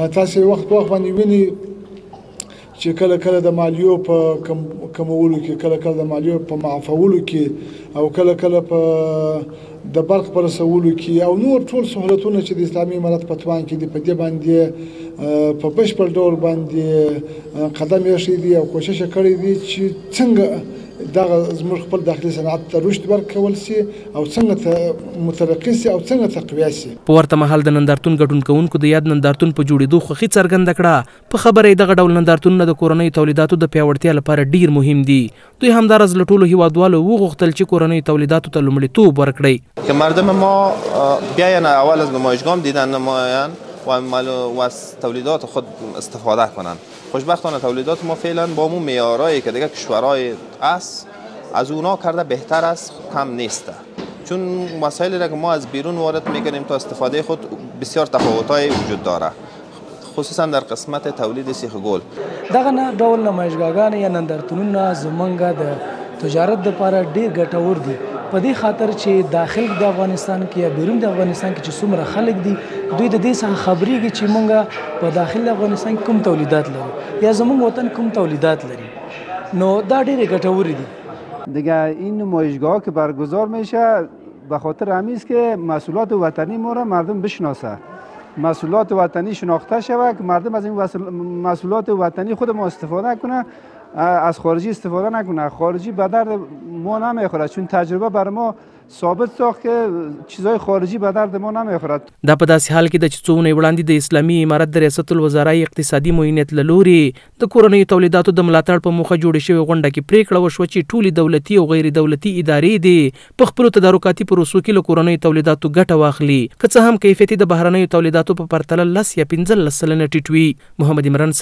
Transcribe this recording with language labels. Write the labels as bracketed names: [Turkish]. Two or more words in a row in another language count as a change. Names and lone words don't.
[Pashto] تاسې وخت باندې وینئ چې کله د مالیو په کمولو کې، کله د مالیو په معافولو کې او کله په د برق په رسولو کې او نور ټول سهولتونه چې د اسلامي امارت په توان کې دي په دې باندې په بشپړ ډول باندې قدم ایښی دی او کوشش کړی دی چې څنګه دغه زموږ خپل داخلي صنعت ته رشد ورکول سي او څنګه مترقي سي او څنګه تقویه سي. په ورته مهال د نندارتون ګډون کوونکو د یاد نندارتون په جوړېدو خوښي څرګنده کړه. په خبره یې دغه ډول نندارتونونه د کورنیو تولیداتو د پیاوړتیا لپاره ډیر مهم دي. دوی همداراز له ټولو هیوادوالو وغوښتل چې کورنیو تولیداتو ته لومړیتوب ورکړي [Persian] که مردم ما بیاین اول از نمایشگاه دیدن نمایان و از تولیدات خود استفاده کنند. خوشبختانه تولیدات ما فعلا با اون معیارایی که دیگه کشورهای است از اونا کرده بهتر است، کم نیست، چون وسایلی را که ما از بیرون وارد میکنیم تا استفاده خود بسیار تفاوت‌های وجود داره، خصوصا در قسمت تولید سیخ گل. [Pashto] دغه ډول نمایشګاهونه یا نندارتونونه زمونږ د تجارت لپاره ډیر ګټور دي په دې خاطر چې داخل د افغانستان کې یا بیرون د افغانستان کې چې څومره خلک دي دوی د دې څخه خبرېږي چې مونږ په داخل افغانستان کې کوم تولیدات لرو یا زمونږ وطن کوم تولیدات لري. نو دا ډېرې ګټورې دي. [Persian] دیگه این نمایشگاه که برگزار میشه به خاطر همین است که محصولات وطنی ما را مردم بشناسه، محصولات وطنی شناخته شود که مردم از این محصولات وطنی خود ما استفاده کنه، از خارجی استفاده نکنه. خارجی به درد ما نمیخوره چون تجربه بر ما ثابت ساخت که چیزای خارجي به درد ما نمیخورد. [Pashto] دا په داسې حال کې د چې څو اونۍ وړاندې د اسلامي امارت د ریاست الوزرای اقتصادي معینت له لوري د کورنیو تولیداتو د ملاتړ په موخه جوړې شوې غونډه کې پریکړه وشوه چې ټولې دولتي او غیر دولتي ادارې دي په خپلو تدارکاتي پروسو کې له کورنیو تولیداتو ګټه واخلي، که څه هم کیفیت د بهرنیو تولیداتو په پرتله 10 یا 15 سلنه ټیټ وي.